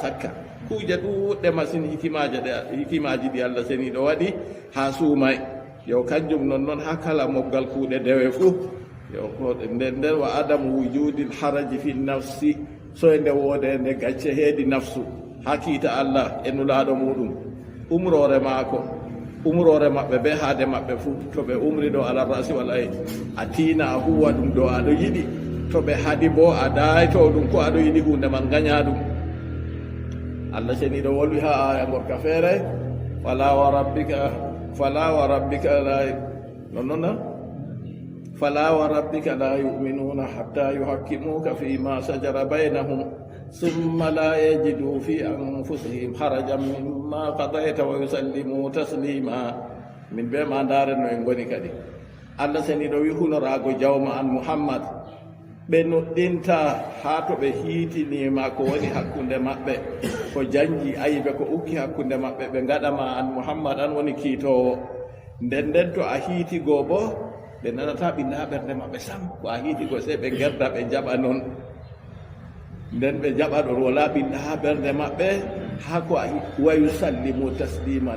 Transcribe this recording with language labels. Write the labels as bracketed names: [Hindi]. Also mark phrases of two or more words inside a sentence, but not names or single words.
[Fula] sakka kuuje ɗuuɗɗe masine hikimaji ɗi allah seniɗo waɗi ha suumay yo kanjum noon ha kala moggal kuuɗe dewe fuu yo nden nden [Arabic] وعدم وجود الحرج في النفس [Fula] soyde woodende gacce heedi nafsu ha kiita allah e nulaaɗo muɗum umrore maako umrore maɓɓe be haade maɓɓe fuu to ɓe umri ɗo [Arabic] على الرأس والعين [Fula] a tiina a huwa ɗum ɗo aɗo yiɗi to ɓe haɗi bo a dayto ɗum ko aɗo yiɗi hunde man gaña ɗum Allah seni do wolwi ha aya gorka feere [Arabic] فلا وربك لا [Fula] nonno [Arabic] فلا و ربك لا يؤمنون حتى يحكموك فيما شجر بينهم ثم لا يجدوا في أنفسهم حرجا مما قضيت ويسلموا تسليما [Fula] min be ma ndare no en goni kadi Allah seni do wi hunorago jawma an Muhammad ɓe noddinta ha to ɓe hiitinima ko woni hakkunde maɓɓe ko jangi ayiɓe ko ukki hakkunde maɓɓe ɓe gaɗama an Muhammad an woni kiitowo nden to a hiitigo bo ɓe nanata ɓilla ɓerde maɓɓe sam ko a hiitigo se ɓe gerda ɓe jaɓa noon nden ɓe jaɓa ɗon wala ɓilla ha ɓerde maɓɓe ha ko [Arabic] ويسلموا تسليما